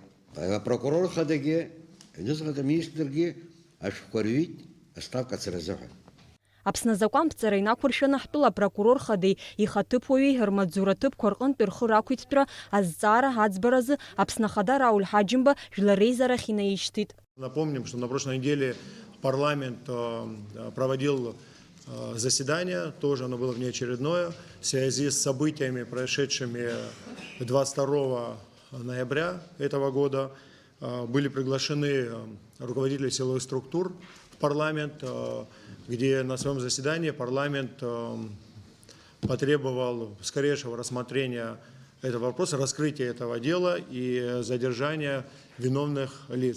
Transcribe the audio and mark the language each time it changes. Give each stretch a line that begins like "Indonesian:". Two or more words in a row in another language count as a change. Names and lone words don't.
Abkhazian: Апрокурор хадагьы, аҩныҵҟа аминистргьы ашәҟәқәа рҩит аставка ацаразыҳәа. Аԥсны азакәанԥҵара инақәыршәаны ҳтәыла апрокурор хадеи ихаҭыԥуаҩи рмаҵзураҭыԥқәа рҟынтәи рхы рақәиҭтәра азҵаара аӡбаразы Аԥсны ахада Рауль Ҳаџьымба жәлар реизарахь инаишьҭит.
Russian: Напомним, что на прошлой неделе парламент проводил заседание, тоже оно было внеочередное, в связи с событиями, происшедшими 22 ноября этого года. Были приглашены руководители силовых структур в парламент, где на своем заседании парламент потребовал скорейшего рассмотрения этого вопроса, раскрытия этого дела и задержания виновных лиц.